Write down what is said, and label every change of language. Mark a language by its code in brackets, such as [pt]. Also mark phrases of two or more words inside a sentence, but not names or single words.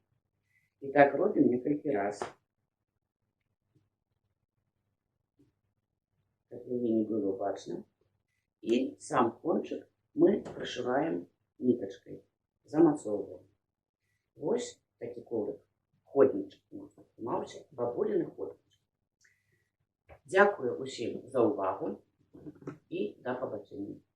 [ru] И так робим несколько раз. Как не было бачно. И сам кончик мы прошиваем ниточкой. Замацовываем. Вот такой коврик. Ходничок. Мавчик, бабулины ходничок. [uk] Дякую усім за увагу і до побачення.